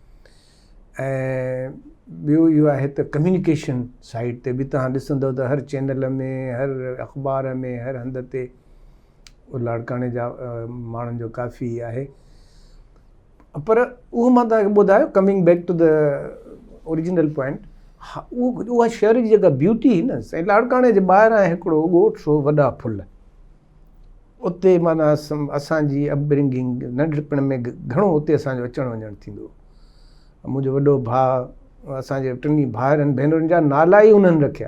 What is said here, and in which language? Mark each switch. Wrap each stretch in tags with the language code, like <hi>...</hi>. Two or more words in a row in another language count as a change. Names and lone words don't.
<sd>ऐं ॿियो इहो आहे त</sd> <en>communication side</en> <sd>ते बि तव्हां ॾिसंदव त हर चैनल में, हर अख़बार में, हर हंध ते लाड़काणे जा माण्हुनि जो काफ़ी आहे। पर उहो मां तव्हांखे ॿुधायो,</sd> <en>coming back to the original point,</en> <sd>हा उहा शहर जी जेका ब्यूटी हुई न साईं, लाड़काणे जे ॿाहिरां हिकिड़ो ॻोठ हो, वॾा फुल, उते माना असांजी अपब्रिंगिंग नंढपण में घणो उते असांजो अचणु वञणु थींदो। मुंहिंजो वॾो भाउ, असांजे टिनी भाउरनि भेनरुनि जा नाला ई उन्हनि रखिया।</sd>